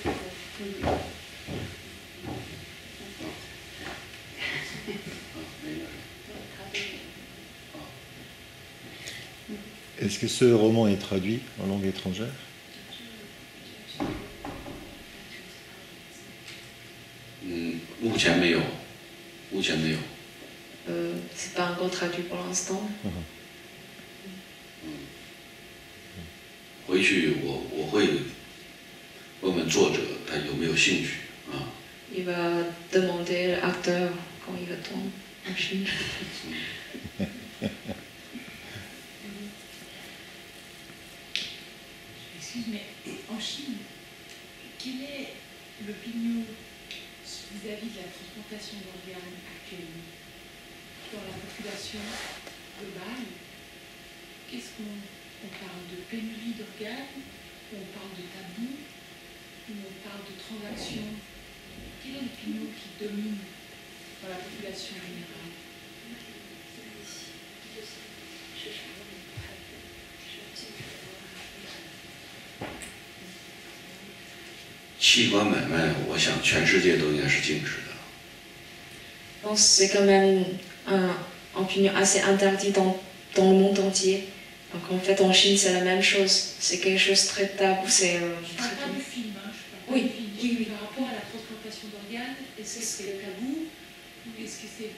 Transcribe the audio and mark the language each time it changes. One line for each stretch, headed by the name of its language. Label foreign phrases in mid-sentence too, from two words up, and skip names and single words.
French: Est-ce que ce roman est traduit en langue étrangère? C'est pas encore traduit pour l'instant.
Chinese: 回去我会问问作者他有没有兴趣啊。
French: Il va demander à l'acteur quand il retourne en Chine. Excuse, mais en Chine, quel est l'opinion vis-à-vis de la transplantation d'organes actuellement dans la population globale? Qu'est-ce qu'on parle de pénurie d'organes, ou on parle de tabou, ou on parle de transaction? Quelle est l'opinion qui domine dans la population générale?
Chinese: 器官买卖，我想全世界都应该是禁止的。
French: Je pense que c'est quand même un opinion assez interdit dans le monde entier. Donc en fait en Chine c'est la même chose. C'est quelque chose de très tabou. Je ne parle pas du film, hein, je parle pas du film. Oui. Par rapport à la transplantation d'organes, est-ce que c'est tabou ou est-ce que c'est...